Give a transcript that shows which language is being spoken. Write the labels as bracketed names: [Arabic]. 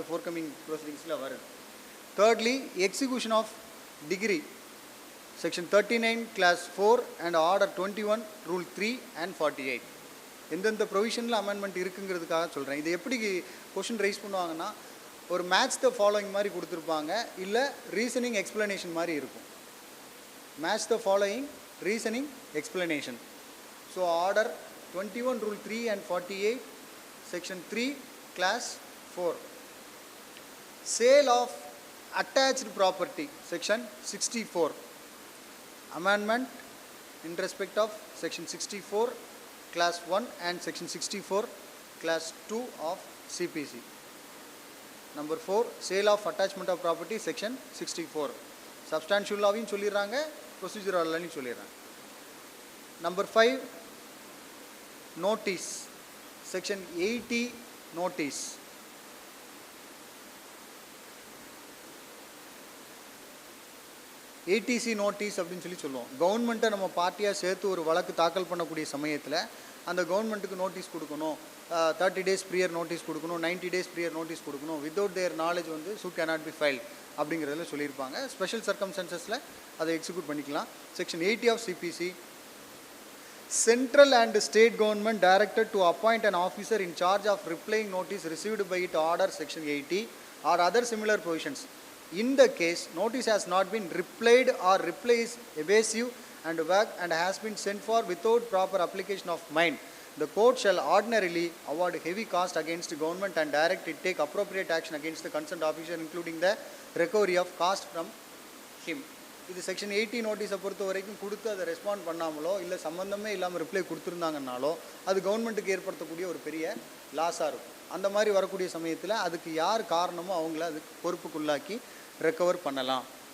[Tamil] அது ஃபோர்கமிங் ப்ரொசீடிங்ஸில் வருது. Thirdly, execution of degree section 39 class 4 and order 21 rule 3 and 48. எந்தெந்த ப்ரொவிஷனில் amendment இருக்குங்கிறதுக்காக சொல்கிறேன். இது எப்படி கொஷின் ரைஸ் பண்ணுவாங்கன்னா, ஒரு மேட்ச் த ஃபாலோயிங் மாதிரி கொடுத்துருப்பாங்க, இல்லை ரீசனிங் எக்ஸ்பிளனேஷன் மாதிரி இருக்கும். [English] Match the following, reasoning explanation. So order 21 rule 3 and 48 section 3 class 4. Sale of attached property section 64. Amendment in respect of section 64 class 1 and section 64 class 2 of CPC. Number 4, sale of attachment of property section 64. Substantial law in solliranga, procedural law in solliranga. Number 5, notice section 80 notice. [Tamil] ATC notice அப்படின்னு சொல்லுவோம். கவர்மெண்ட்டை நம்ம பார்ட்டியாக சேர்த்து ஒரு வழக்கு தாக்கல் பண்ணக்கூடிய சமயத்தில் அந்த கவர்மெண்ட்டுக்கு நோட்டீஸ் கொடுக்கணும். 30 days ப்ரியர் நோட்டீஸ் கொடுக்கணும், 90 days ப்ரியர் நோட்டீஸ் கொடுக்கணும். [English] without their knowledge வந்து suit cannot be filed [Tamil] அப்படிங்கிறதுல சொல்லியிருப்பாங்க. ஸ்பெஷல் சர்க்கம்ஸ்டன்சஸில் அதை எக்ஸிக்யூட் பண்ணிக்கலாம். Section 80 of CPC. [English] Central and state government directed to appoint an officer in charge of replying notice received by it order section 80 or other similar provisions. In the case, notice has not been replied or reply is evasive and vague and has been sent for without proper application of mind, the court shall ordinarily award heavy cost against government and direct it take appropriate action against the concerned officer, including the recovery of cost from him. [Tamil] இது section 80 நோட்டீஸை பொறுத்த வரைக்கும் கொடுத்து அதை respond பண்ணாமலோ இல்லை சம்மந்தமே இல்லாமல் reply கொடுத்துருந்தாங்கன்னாலோ அது கவர்மெண்ட்டுக்கு ஏற்படுத்தக்கூடிய ஒரு பெரிய லாஸாக இருக்கும். அந்த மாதிரி வரக்கூடிய சமயத்தில் அதுக்கு யார் காரணமோ அவங்கள அதுக்கு பொறுப்புக்குள்ளாக்கி ரெக்கவர் பண்ணலாம்.